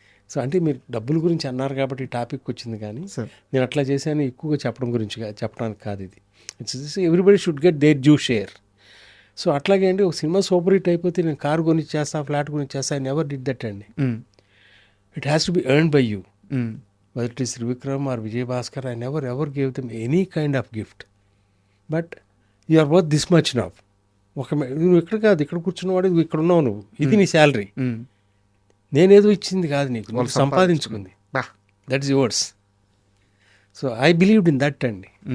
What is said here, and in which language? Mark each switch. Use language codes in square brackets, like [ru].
[te] So అంటే మీరు డబ్బుల గురించి అన్నారు కాబట్టి ఈ టాపిక్ వచ్చింది, కానీ నేను అట్లా చేశాను ఎక్కువగా చెప్పడానికి కాదు ఇది. [en] It's everybody should get their due share. [te] So అట్లాగే అండి, ఒక సినిమా సూపర్ హిట్ అయిపోతే నేను కారు కొని చేస్తా, ఫ్లాట్ కొని చేస్తా, [en] I never did that [te] అండి. [en] It has to be earned by you. Whether it is Trivikram or Vijay Bhaskar, I never ever gave them any kind of gift. But you are worth this much now. [te] నువ్వు ఇక్కడ కాదు, ఇక్కడ కూర్చున్నవాడు, నువ్వు ఇక్కడ ఉన్నావు, నువ్వు ఇది నీ శాలరీ, నేనేదో ఇచ్చింది కాదు నీకు, వాళ్ళు సంపాదించుకుంది, [en] That is yours. So I believed in that అండి.